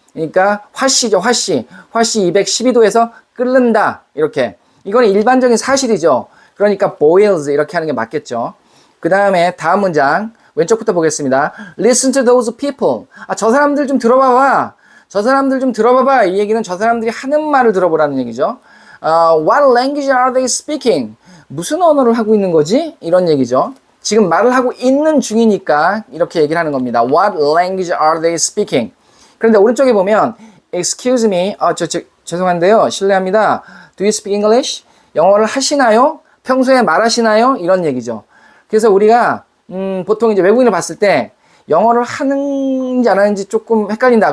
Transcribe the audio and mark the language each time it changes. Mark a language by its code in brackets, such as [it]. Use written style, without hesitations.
[ko] 그러니까 화씨죠. 화씨 212도에서 끓는다 이렇게. 이건 일반적인 사실이죠. 그러니까 boils 이렇게 하는 게 맞겠죠. 그 다음에 다음 문장 왼쪽부터 보겠습니다. [en] Listen to those people. [ko] 저 사람들 좀 들어봐봐. 저 사람들 좀 들어봐봐. 이 얘기는 저 사람들이 하는 말을 들어보라는 얘기죠. [en] What language are they speaking? [ko] 무슨 언어를 하고 있는 거지? 이런 얘기죠. 지금 말을 하고 있는 중이니까 이렇게 얘기를 하는 겁니다. [en] What language are they speaking? [ko] 그런데 오른쪽에 보면 [en] Excuse me. [ko] 죄송한데요. 실례합니다. [en] Do you speak English? [ko] 영어를 하시나요? 평소에 말하시나요? 이런 얘기죠. 그래서 우리가 보통 이제 외국인을 봤을 때 영어를 하는지 안 하는지 조금 헷갈린다.